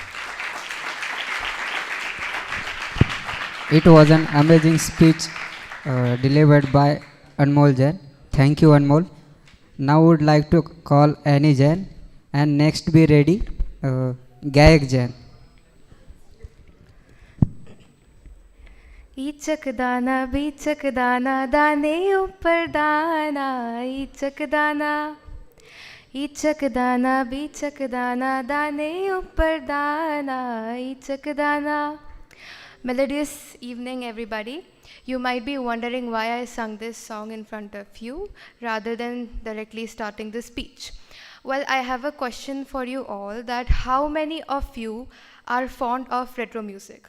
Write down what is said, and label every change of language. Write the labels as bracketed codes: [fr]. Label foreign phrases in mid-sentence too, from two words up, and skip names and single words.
[en] It was an amazing speech delivered by Anmol Jain. Thank you, Anmol. Now would like to call Annie Jain, and next be ready, Gayak Jain. [hi] ईचक दाना बीचक दाना दाने ऊपर दाना ईचक दाना बीचक दाना दाने ऊपर दाना ईचक दाना. [en] Melodious evening, everybody. You might be wondering why I sung this song in front of you rather than directly starting the speech. Well, I have a question for you all, that how many of you are fond of retro music?